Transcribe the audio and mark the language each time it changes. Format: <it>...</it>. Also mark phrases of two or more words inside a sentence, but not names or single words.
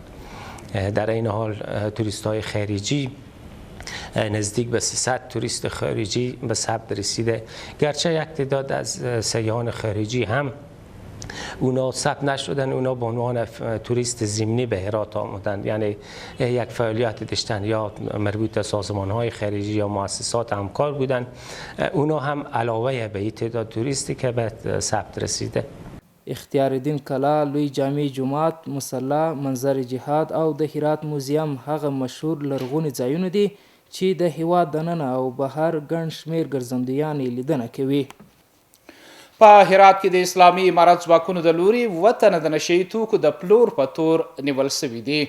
<fa>در این حال توریست‌های خارجی نزدیک به 300 توریست خارجی به ثبت رسیده، گرچه یک تعداد از سیاحان خارجی هم اونا ثبت نشدن، اونا به عنوان توریست ضمنی به هرات آمدند، یعنی یک فعالیت داشتن یا مربوط به سازمان‌های خارجی یا مؤسسات همکار بودند، اونا هم علاوه به این تعداد توریستی که به ثبت رسیده.</fa> <ps>اختیار الدین کلا، لوی جامع جومات، مصلی، منظر جهاد او د هرات موزیم هغه مشهور لرغوني ځایونه دي چې د هیواد دننه او بهر ګڼ شمېر ګرځندویان یې لیدنه کوي. په هرات کې د اسلامي امارت ځواکونو د لوري 7 تنه د نشهیي توکو د پلور په تور نیول شوي دي.</ps>